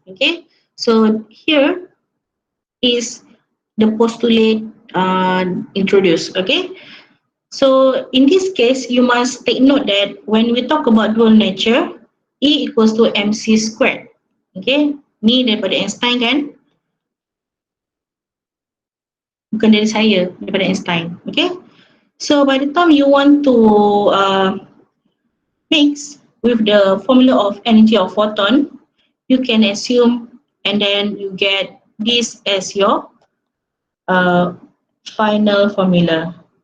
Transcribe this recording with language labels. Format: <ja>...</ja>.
<en>Okay, so here is the postulate introduced. Okay, so in this case, you must take note that when we talk about dual nature, E equals to mc squared.</en> <ms>Okay, ni daripada Einstein kan? Bukan dari saya, daripada Einstein. Okay,</ms> <en>So by the time you want to mix with the formula of energy of photon, you can assume and then you get this as your final formula.</en>